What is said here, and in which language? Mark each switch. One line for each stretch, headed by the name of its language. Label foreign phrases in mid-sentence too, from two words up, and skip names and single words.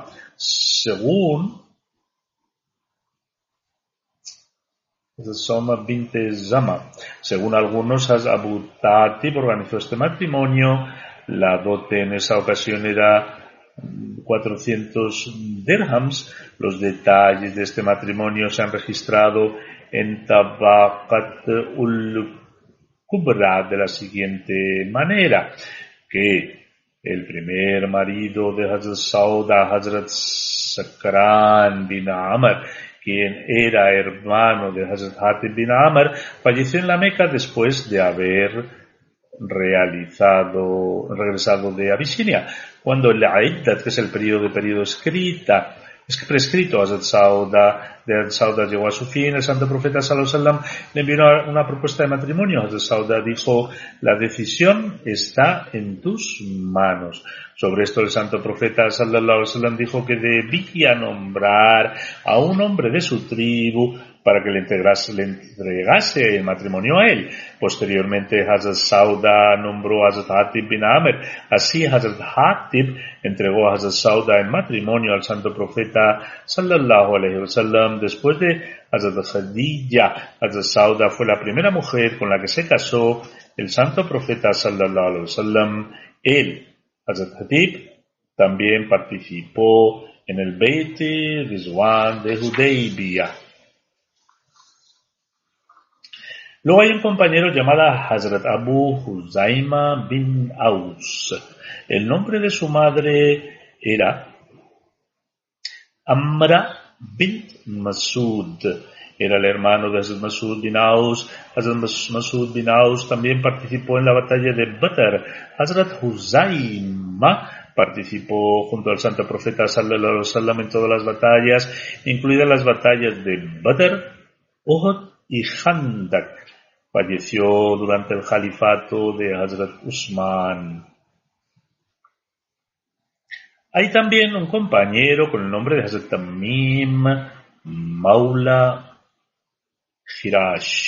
Spanish: Según algunos, Abu Tatib organizó este matrimonio. La dote en esa ocasión era 400 dirhams. Los detalles de este matrimonio se han registrado en Tabaqat ul-Kubra de la siguiente manera: que el primer marido de Hazrat Sauda, Hazrat Sakran bin Amr, quien era hermano de Hazrat Hatib bin Amr, falleció en la Meca después de haber regresado de Abisinia. Cuando el Iddat, que es el periodo prescrito, Hazrat Sauda llegó a su fin, el santo profeta
Arabic: صلى الله عليه وسلم
Spanish: le envió una propuesta de matrimonio. Hazrat Sauda dijo: la decisión está en tus manos. Sobre esto el santo profeta
Arabic: صلى الله عليه وسلم
Spanish: dijo que debía nombrar a un hombre de su tribu para que le entregase el matrimonio a él. Posteriormente Hazrat Sauda nombró a Hazrat Hatib bin Amr. Así Hazrat Hatib entregó a Hazrat Sauda en matrimonio al santo profeta
Arabic: صلى الله عليه وسلم.
Spanish: Después de Hazrat Khadija, Hazrat Sauda fue la primera mujer con la que se casó el santo profeta
Arabic: صلى الله عليه وسلم.
Spanish: Él, Hazrat Hatib, también participó en el Beit Rizwan de Hudaybiyah. Luego hay un compañero llamado Hazrat Abu Huzaima bin Aus. El nombre de su madre era Amra bint Masud. Era el hermano de Hazrat Masud bin Aus. Hazrat Masud bin Aus también participó en la batalla de Badr. Hazrat Huzaima participó junto al santo profeta
Arabic: صلى الله عليه وسلم
Spanish: en todas las batallas, incluidas las batallas de Badr, Uhud y Khandak. Falleció durante el califato de Hazrat Usman. Hay también un compañero con el nombre de Hazrat Tamim Maula Hirash.